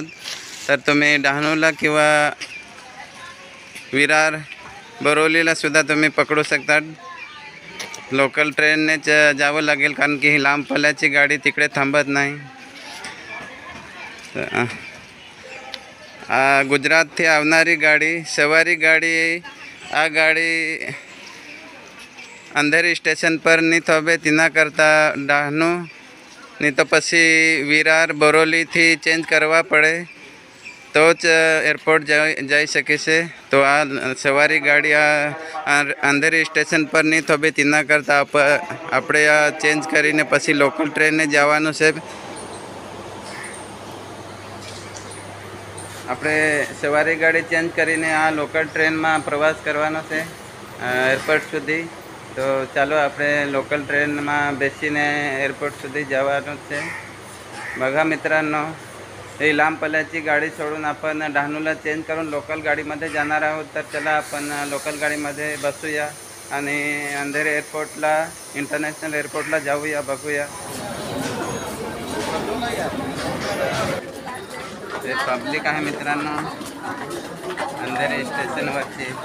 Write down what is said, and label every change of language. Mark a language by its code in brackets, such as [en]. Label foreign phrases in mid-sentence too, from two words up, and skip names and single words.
[mr] तर तुम्ही डहाणूला किंवा विरार, बोरिवलीला सुद्धा तुम्ही पकडू शकतात। [en] local train [mr] जावं लागेल, कारण की ही लांब पल्ल्याची गाडी तिकडे थांबत नाही। [gu] गुजरातથી આવનારી ગાડી સવારી ગાડી આ ગાડી અંધેરી સ્ટેશન પર નહીં થોભે, તેના કરતાં ડહાણુ નહીં તો પછી વિરાર, બોરિવલીથી ચેન્જ કરવા પડે તો જ એરપોર્ટ જઈ શકે છે। તો આ સવારી ગાડી અંધેરી સ્ટેશન પર નહીં થોભે, તેના કરતાં આપણે આ ચેન્જ કરીને પછી [en] local train [gu] જવાનું છે। આપણે સવારી ગાડી ચેન્જ કરીને આ [en] local train [gu] પ્રવાસ કરવાનો છે એરપોર્ટ સુધી। તો ચાલો આપણે [en] local train [gu] બેસીને એરપોર્ટ સુધી જવાનું છે। [mr] बघा मित्रांनो, ही लांब पल्ल्याची गाडी सोडून आपण डहाणूला चेंज करून लोकल गाडीमध्ये जाणार आहोत। तर चला आपण लोकल गाडीमध्ये बसूया आणि अंधेरी एअरपोर्टला, [en] international airport [mr] जाऊया, बघूया। ते पब्लिक आहे मित्रांनो अंधेरी स्टेशनवरची।